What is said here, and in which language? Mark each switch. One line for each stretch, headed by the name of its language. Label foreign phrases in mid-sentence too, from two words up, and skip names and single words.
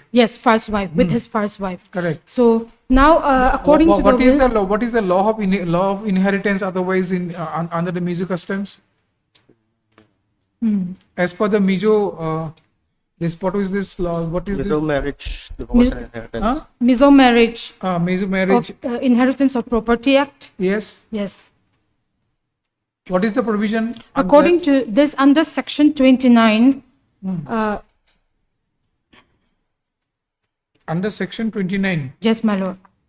English: Yes, first wife with his first wife. Correct. So now, according to What the is will, the law? What is the law of inheritance? Otherwise, under the Mizo customs, as per the Mizo, what is this law? What is So this? marriage, divorce, and inheritance. Huh? Mizo marriage Mizo marriage. of Inheritance of Property Act. Yes. Yes, What is the provision? according to this, under section 29, Under section 29. yes, my lord.